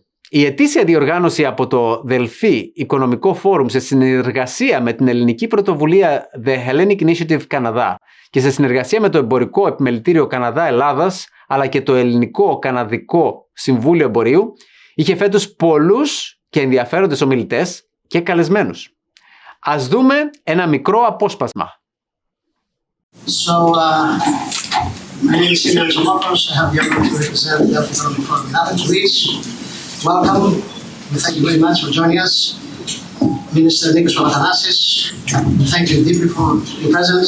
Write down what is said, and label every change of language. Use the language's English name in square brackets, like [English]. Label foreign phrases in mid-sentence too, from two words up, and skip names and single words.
[Greek] Η ετήσια διοργάνωση από το Δελφή Οικονομικό Φόρουμ σε συνεργασία με την ελληνική πρωτοβουλία The Hellenic Initiative Canada και σε συνεργασία με το Εμπορικό Επιμελητήριο Καναδά-Ελλάδας αλλά και το Ελληνικό Καναδικό Συμβούλιο Εμπορίου είχε φέτος πολλούς και ενδιαφέροντες ομιλητές και καλεσμένους. Ας δούμε ένα μικρό απόσπασμα. [English] So, my name is Simeon Zomopoulos. I have the honor to represent the Economic Forum in Athens, Greece. Welcome. We thank you very much for joining us. Minister Nikos Papathanasis, we thank you deeply for your presence.